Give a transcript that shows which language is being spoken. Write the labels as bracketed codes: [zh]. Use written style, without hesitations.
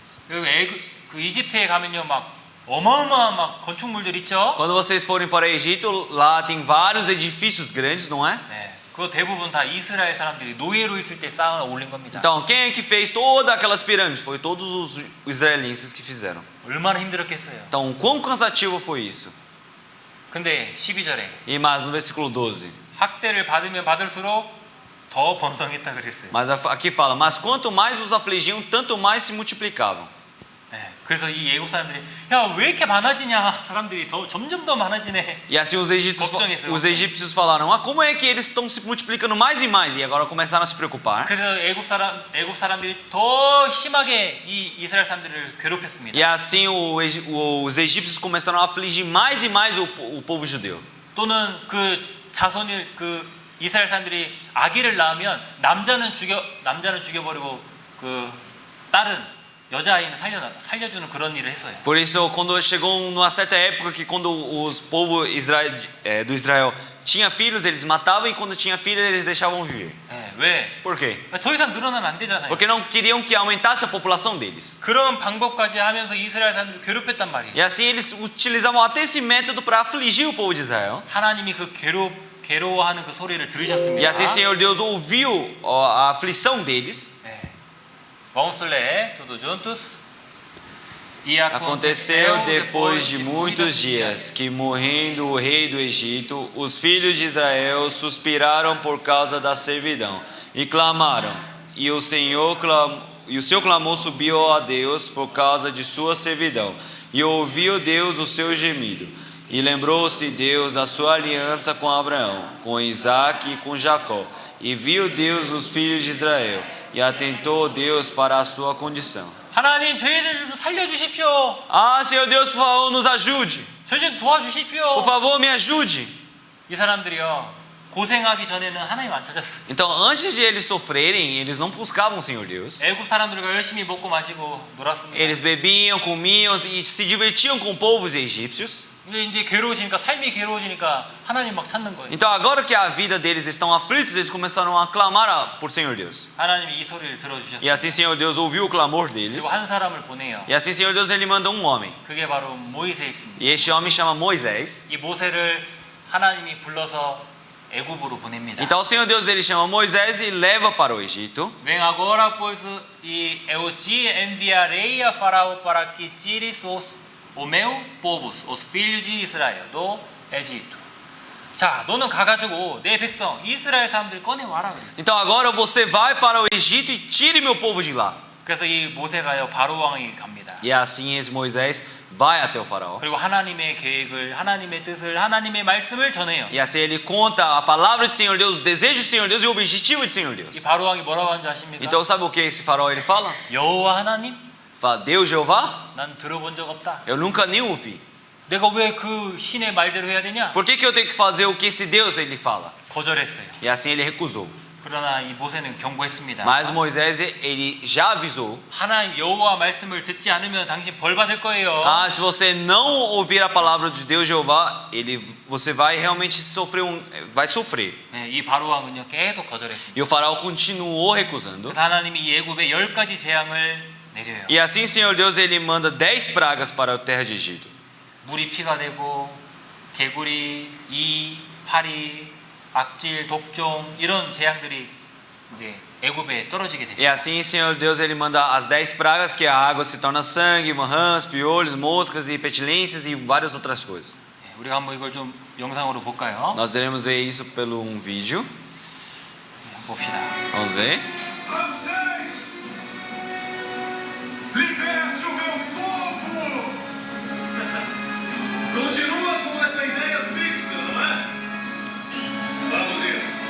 [ko] 그 이집트에 가면요 막 어마어마한 막 건축물들 있죠? [pt] Quando vocês forem para o Egito, lá tem vários edifícios grandes, não é? [ko] 네. 그거 대부분 다 이스라엘 사람들이 노예로 있을 때 쌓아 올린 겁니다. [pt] Então, quem é que fez todas aquelas pirâmides? Foi todos os israelenses que fizeram. [ko] 얼마나 힘들었겠어요. [pt] Então, quão cansativo foi isso? [ko] 근데 12절에 [pt] E mais no versículo 12. [ko] 학대를 받으면 받을수록 더 번성했다 그랬어요. [pt] Mas aqui fala, mas quanto mais os afligiam, tanto mais se multiplicavam. [ko] 네. 그래서 이 애국 사람들이 야, 왜 이렇게 많아지냐? 사람들이 점점 더 많아지네. [pt] E assim os egípcios falaram, ah, como é que eles estão se multiplicando mais e mais? E agora começaram a se preocupar. [ko] 그래서 애국 사람들이 더 심하게 이 이스라엘 사람들을 괴롭혔습니다. [pt] E assim os egípcios começaram a afligir mais e mais o povo judeu. [ko] 또는 그 자손을 그 이스라엘 사람들이 아기를 낳으면 남자는 죽여버리고 그 딸은 여자아이는 살려주는 그런 일을 했어요. [pt] Por isso, quando chegou numa certa época que quando os povos do Israel tinha filhos, eles matavam, e quando tinha filhos, eles deixavam viver. [ko] 네, 왜? [pt] Por quê? [ko] 더 이상 늘어나면 안 되잖아요. [pt] Porque não queriam que aumentasse a população deles. [ko] 그런 방법까지 하면서 이스라엘 사람들을 괴롭혔단 말이에요. [pt] E assim eles utilizavam até esse método para afligir o povo de Israel. [ko] 하나님이 그 괴로워하는 그 소리를 들으셨습니다. [pt] E assim o Senhor Deus ouviu a aflição deles. 네. Vamos ler tudo juntos. E Aconteceu depois de muitos dias que, morrendo o rei do Egito, os filhos de Israel suspiraram por causa da servidão e clamaram. E o seu clamor subiu a Deus por causa de sua servidão. E ouviu Deus o seu gemido. E lembrou-se Deus da sua aliança com Abraão, com Isaque e com Jacó. E viu Deus os filhos de Israel. E atentou Deus para a sua condição. [ko] 하나님 저희들 좀 살려주십시오. [pt] Ah, Senhor Deus, por favor, nos ajude. [ko] 저희 좀 도와주십시오. [pt] Por favor, me ajude. [ko] 이 사람들이요 고생하기 전에는 하나님 안 찾았어요. [pt] Então, antes de eles sofrerem, eles não buscavam o Senhor Deus. [ko] 애국 사람들과 열심히 먹고 마시고 놀았습니다. [pt] Eles bebiam, comiam e se divertiam com povos egípcios. [ko] 근데 이제 괴로워지니까 삶이 괴로워지니까 하나님 막 찾는 거예요. [pt] Então, agora que a vida deles estão aflitos, eles começaram a clamar por Senhor Deus. [ko] 하나님이 이 소리를 [pt] E [ko] 들어주셨어요. [pt] assim, Senhor Deus ouviu o clamor deles. [ko] 그리고 한 사람을 보내요. [pt] E assim, Senhor Deus, ele manda um homem. [ko] 그게 바로 모이세였습니다. [pt] E este homem chama Moisés. [ko] 이 모세를 하나님이 불러서 애굽으로 보냅니다. [pt] Então, o Senhor Deus, ele chama Moisés e leva para o Egito. Vem agora, pois, e eu te enviarei a Faraó para que tires o meu povo, os filhos de Israel, do Egito. [ko] 자, 너는 가가지고 내 백성 이스라엘 사람들 꺼내 와라 그랬어. [pt] Então, agora você vai para o Egito e tire meu povo de lá. [ko] 그래서 이 모세가요 바로 왕에게 갑니다. [pt] E assim esse Moisés vai até o faraó. [ko] 그리고 하나님의 계획을, 하나님의 뜻을, 하나님의 말씀을 전해요. [pt] E assim ele conta a palavra do Senhor Deus, o desejo do Senhor Deus e o objetivo do Senhor [ko] 이 [pt] Deus. [ko] 바로 왕이 뭐라고 하는지 아십니까? [pt] Então sabe o que esse faraó ele fala? [ko] 여호와 하나님, [pt] Fala, Deus Jeová? [ko] 난 들어본 적 없다. [pt] Eu nunca nem ouvi. [ko] 내가 왜 그 신의 말대로 해야 되냐? [pt] Por que eu tenho que fazer o que esse Deus ele fala? [ko] 거절했어요. [pt] E assim ele recusou. [ko] 그러나 이 모세는 경고했습니다. [pt] Mas Moisés ele já avisou. [ko] 하나님 여호와 말씀을 듣지 않으면 당신 벌 받을 거예요. [pt] Ah, se você não ouvir a palavra de Deus Jeová, você vai realmente sofrer vai sofrer. [ko] 네, 이 바로 왕은요 계속 거절했습니다. [pt] E o faraó continuou recusando. [ko] 그래서 하나님이 이 애굽에 10가지 재앙을 내려요. [pt] E assim, Senhor Deus, ele manda 10 pragas para a terra de Egito. [ko] 물이 피가 되고 개구리, 이, 파리, 악질, 독종 이런 재앙들이 이제 애굽에 떨어지게 됩니다. [pt] E assim, Senhor Deus, ele manda as 10 pragas, que a água se torna sangue, rãs, piolhos, moscas e petilências e várias outras coisas. [ko] 네, 우리가 한번 이걸 좀 영상으로 볼까요? [pt] Nós iremos ver isso pelo um vídeo. [ko] 네, 봅시다. [pt] Vamos ver. Ramsés! Liberte o meu povo! Continua com essa ideia fixa, não é? Vamos ir.